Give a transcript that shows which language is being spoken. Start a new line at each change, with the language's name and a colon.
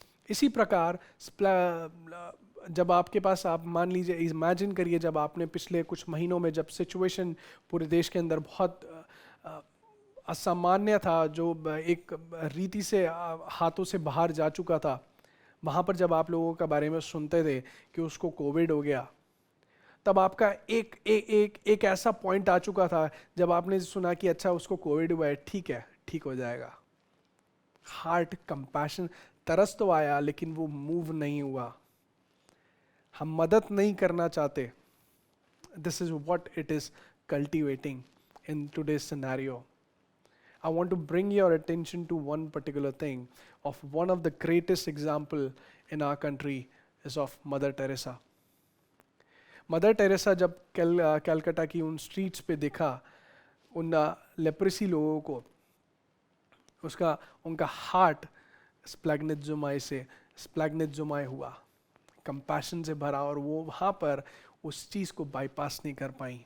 Hindi: इसी प्रकार जब आपके पास, आप मान लीजिए, इमेजिन करिए जब आपने पिछले कुछ महीनों में जब सिचुएशन पूरे देश के अंदर बहुत असामान्य था, जो एक रीति से हाथों से बाहर जा चुका था, वहाँ पर जब आप लोगों के बारे में सुनते थे कि उसको कोविड हो गया, तब आपका एक ऐसा पॉइंट आ चुका था जब आपने सुना कि अच्छा उसको कोविड हुआ है, ठीक है, ठीक हो जाएगा। हार्ट कंपैशन, तरस तो आया लेकिन वो मूव नहीं हुआ। हम मदद नहीं करना चाहते।
English: This is what it is cultivating in today's scenario. I want to bring your attention to one particular thing of one of the greatest example in our country is of Mother Teresa.
Hindi: Mother Teresa जब कैलकाटा की उन streets पे देखा उन leprosy लोगों को, उनका heart स्प्लैग्निट्ज़ोमाई से स्प्लैगनेटजुमाई हुआ, कंपैशन से भरा, और वो वहाँ पर उस चीज़ को बाईपास नहीं कर पाई।